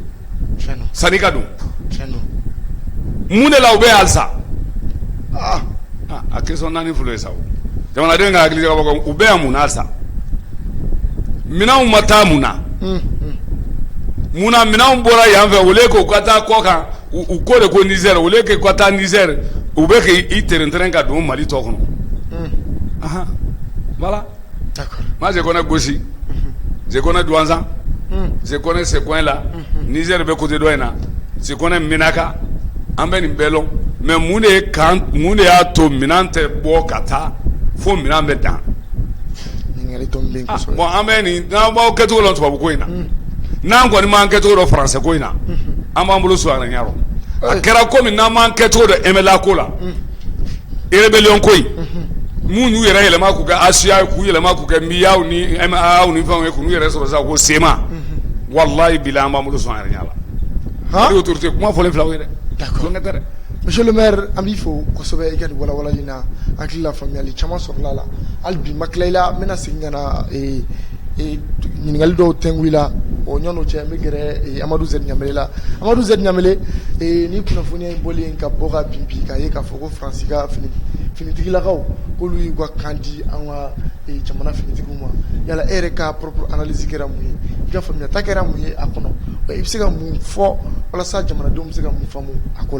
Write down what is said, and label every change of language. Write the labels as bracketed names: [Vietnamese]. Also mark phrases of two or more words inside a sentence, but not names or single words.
[Bambara] Sani ka don mun de la u bɛ halisa a question naani fɔlɔ ye sa o jamanaden ka hakili jagabɔ kan u bɛ yan mun na halisa minɛnw ma taa mun na mun na minɛnw bɔra yan fɛ [French] au lieu que [Bambara] u ka taa kɔ kan u ko de ko Niger [French] au lieu que [Bambara] u ka taa Niger u bɛ k'i tɛrɛntɛrɛn ka don Mali tɔ kɔnɔ [French] voilà moi je connais Gossi je connais Douanzan je connais ce coin là [Bambara] Niger be côté dɔ in na [French] je connais Minaka [Bambara] an bɛ nin bɛɛ lɔn mais mun de y'a to minɛn tɛ bɔ ka taa fo minɛn bɛ dan bon an bɛ nin n'an b'aw kɛcogo dɔn tubabu ko in na n'an kɔni m'an kɛcogo dɔn français ko in na an b'an bolo su a ɲarɔ a kɛra komi n'an m'an kɛcogo dɔn MLA ko la rébellion ko in mun y'u yɛrɛ yɛlɛma k'u kɛ ASIA k'u yɛlɛma k'u kɛ MIAW ni MAAW ni fɛnw ye k'u yɛrɛ sɔrɔ sisan ko SEMA [Arabic] wallahi bilahi [Bambara] an b'an bolo sɔn a yɛrɛ ɲɛ la hali autorité kuma fɔlen filaw ye dɛ d'accord [French] monsieur le maire [Bambara] an b'i fo kosɛbɛ i ka nin walawalali na an hakili la faamuyali caman sɔrɔla la hali bi ma tila i la n bɛna segin ka na ɲininkali dɔw tɛngu i la o ɲɔn'o cɛ n bɛ gɛrɛ Amadu Zɛri Ɲamele la Amadu Zɛri Ɲamele ni kunnafoniya in bɔlen ka bɔ ka bin bi k'a ye k'a fɔ ko Faransi ka finitigilakaw k'olu y'u ka kan di an ka jamana finitigiw ma yala e yɛrɛ ka [French] propre analyse [Bambara] kɛra mun ye i ka faamuyata kɛra mun ye a kɔnɔ i bɛ se ka mun fɔ walasa jamanadenw bɛ se ka mun faamu a ko la.